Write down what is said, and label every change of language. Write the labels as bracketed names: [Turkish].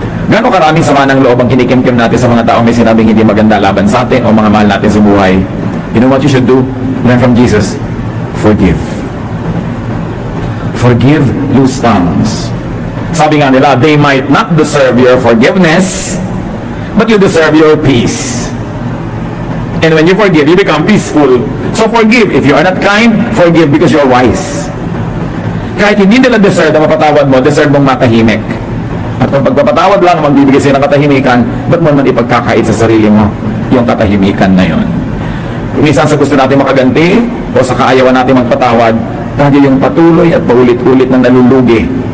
[Filipino] Gano'ng karaming sama ng loob ang kinikimkim natin sa mga taong may sinabing hindi maganda laban sa atin o mga mahal natin sa buhay. [English] You know what you should do? Learn from Jesus. Forgive. Forgive loose tongues. [Filipino] Sabi nga nila, [English] they might not deserve your forgiveness, but you deserve your peace. And when you forgive, you become peaceful. So forgive. If you are not kind, forgive because you're wise. [Filipino] Kahit hindi nila deserve na mapatawad mo, deserve mong matahimik. At kung pagpapatawad lang, magbibigay sila ng katahimikan, ba't mo naman ipagkakait sa sarili mo yung katahimikan na yon? Kung minsan sa gusto natin makaganti, o sa kaayawan natin magpatawad, tayo yung patuloy at paulit-ulit ng nalulugi.